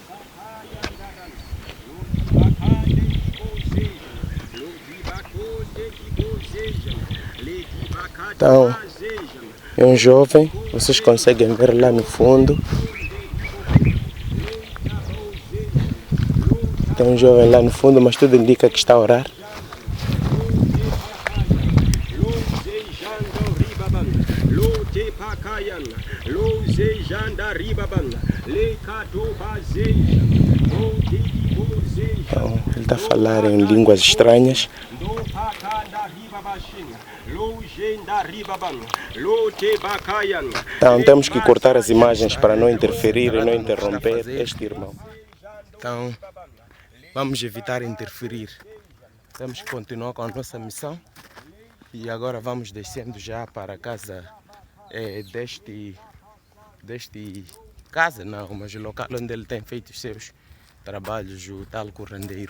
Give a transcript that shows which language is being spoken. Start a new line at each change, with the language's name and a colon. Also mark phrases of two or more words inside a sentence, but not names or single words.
Portuguese: Então, é um jovem, vocês conseguem ver lá no fundo. Tem um jovem lá no fundo, mas tudo indica que está a orar. Lote pakayan, loze janda ribaban, le kato bazeja, mote bozeja. Então, ele está a falar em línguas estranhas. Do pakanda ribabashin, lojenda ribaban, lote bakayan. Então temos que cortar as imagens para não interferir e não interromper este irmão. Então vamos evitar interferir. Temos que continuar com a nossa missão. E agora vamos descendo já para a casa casa não, mas o local onde ele tem feito os seus trabalhos, o tal currandeiro.